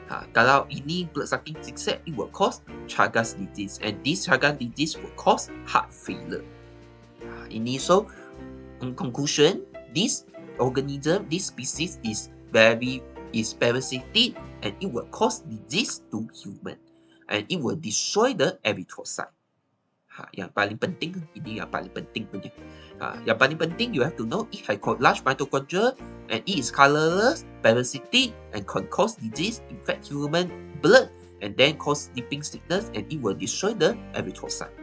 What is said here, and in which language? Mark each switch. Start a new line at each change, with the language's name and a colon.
Indonesian: Kalau ini
English: blood-sucking insect, it will cause Chagas disease, and this Chagas disease will cause heart failure. Ini, so in conclusion, this organism, this species is parasitic, and it will cause disease to human, and it will destroy the erythrocyte.
Indonesian: Yang paling penting, ini yang paling penting punya. Yang paling penting,
English: you have to know it has large mitochondria, and it is colorless, parasitic, and can cause disease, infect human blood, and then cause sleeping sickness, and it will destroy the erythrocyte.